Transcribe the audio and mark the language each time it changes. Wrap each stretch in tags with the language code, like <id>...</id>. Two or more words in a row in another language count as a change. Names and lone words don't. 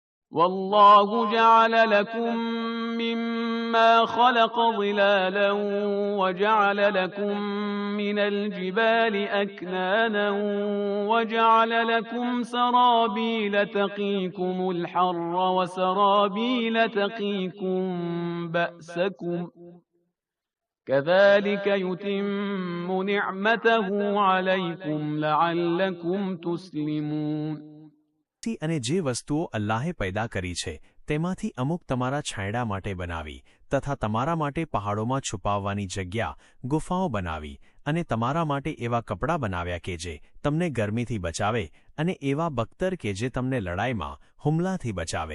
<ar>والله جعل لكم مما خلق ظلالا وجعل لكم من الجبال أكنانا وجعل لكم سرابيل تقيكم الحر وسرابيل تقيكم بأسكم كذلك يتم نعمته عليكم لعلكم تسلمون.</ar> <gu>અને જે વસ્તુઓ અલ્લાહે પેદા કરી છે તેમાંથી અમુક તમારા છાંયડા માટે બનાવી તથા તમારા માટે પહાડોમાં છુપાવવાની જગ્યા ગુફાઓ બનાવી અને તમારા માટે એવા કપડાં બનાવ્યા કે જે તમને ગરમીથી બચાવે અને એવા બખ્તર કે જે તમને લડાઈમાં હુમલાથી બચાવે.</gu>